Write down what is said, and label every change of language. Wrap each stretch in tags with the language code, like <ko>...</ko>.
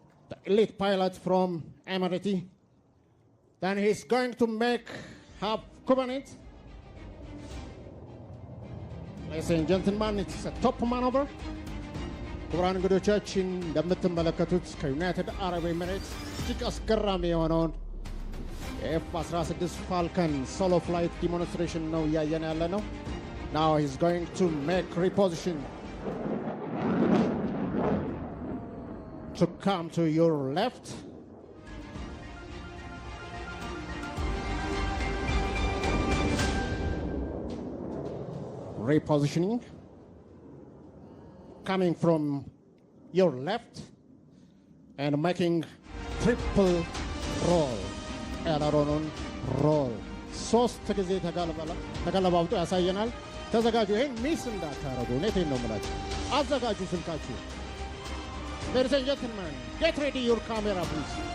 <en>The elite pilot from Emirates. Then he's going to make half covenant. Ladies and gentlemen, it's a top maneuver.</en> <am>ክቡራን እንግዶቻችን እንደምትመለከቱት ከዩናይትድ አረብ ኤሚሬትስ እጅግ አስገራሚ የሆነውን የኤፍ-16 ፋልከን ሶሎ ፍላይት ዲሞንስትሬሽን ነው እያየን ያለ ነው።</am> <en>Now he's going to make reposition to come to your left. Repositioning. Coming from your left and making triple roll. Aileron roll.</en> <am>ሶስት ጊዜ ተገለባብጦ ያሳየናል። ተዘጋጁ። ይሄን ሚስ እንዳታረጉ። እውነቴን ነው የምላችሁ። አዘጋጁ ስልካችሁ።</am> <en>Ladies and gentlemen, get ready your camera please.</en>